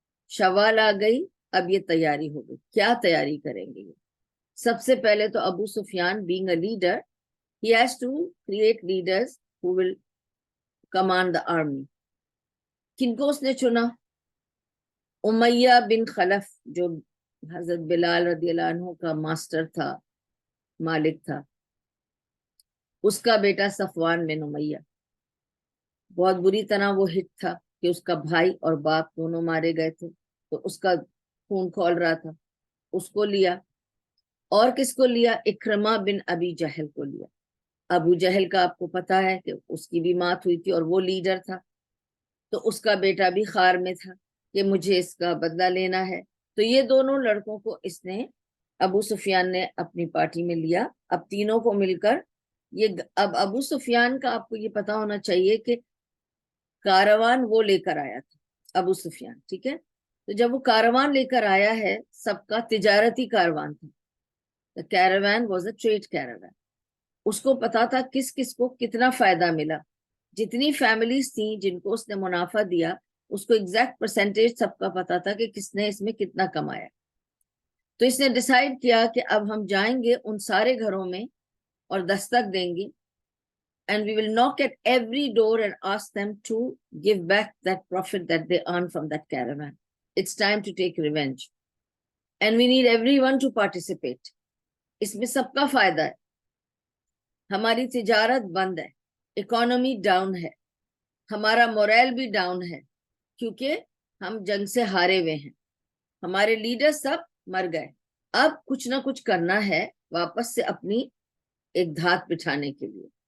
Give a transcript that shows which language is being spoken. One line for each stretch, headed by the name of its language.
Urdu: شوال آ گئی، اب یہ تیاری ہو گئی. کیا تیاری کریں گے یہ؟ سب سے پہلے تو
English: ابو سفیان being a leader, he has to create leaders who will command the army.
Urdu: کن کو اس نے چنا؟ امیہ بن خلف، جو حضرت بلال رضی اللہ عنہ کا ماسٹر تھا، مالک تھا، اس کا بیٹا صفوان بن امیہ. بہت بری طرح وہ ہٹ تھا کہ اس کا بھائی اور باپ دونوں مارے گئے تھے، تو اس کا خون کھول رہا تھا. اس کو لیا. اور کس کو لیا؟ اکرمہ بن ابی جہل کو لیا. ابو جہل کا آپ کو پتا ہے کہ اس کی بھی مات ہوئی تھی اور وہ لیڈر تھا، تو اس کا بیٹا بھی خار میں تھا کہ مجھے اس کا بدلہ لینا ہے. تو یہ دونوں لڑکوں کو اس نے، ابو سفیان نے اپنی پارٹی میں لیا. اب تینوں کو مل کر اب ابو سفیان کا آپ کو یہ پتا ہونا چاہیے کہ کاروان وہ لے کر آیا تھا ابو سفیان. ٹھیک ہے. تو جب وہ کاروان لے کر آیا ہے، سب کا تجارتی کاروان تھا.
English: The caravan was a trade caravan.
Urdu: اس کو پتا تھا کس کس کو کتنا فائدہ ملا. جتنی فیملیز تھیں جن کو اس نے منافع دیا، اس کو ایگزیکٹ پرسنٹیج سب کا پتا تھا کہ کس نے اس میں کتنا کمایا. تو اس نے ڈیسائیڈ کیا کہ اب ہم جائیں گے ان سارے گھروں میں اور دستک دیں گے.
English: And we will knock at every door and ask them to give back that profit that they earn from that caravan. It's time to take revenge. And we need everyone to participate.
Urdu: اس میں سب کا فائدہ ہے. ہماری تجارت بند ہے، economy down ہے، ہمارا morale بھی ڈاؤن ہے کیونکہ ہم جنگ سے ہارے ہوئے ہیں، ہمارے لیڈر سب مر گئے. اب کچھ نہ کچھ کرنا ہے واپس سے اپنی ایک دھات بٹھانے کے لیے.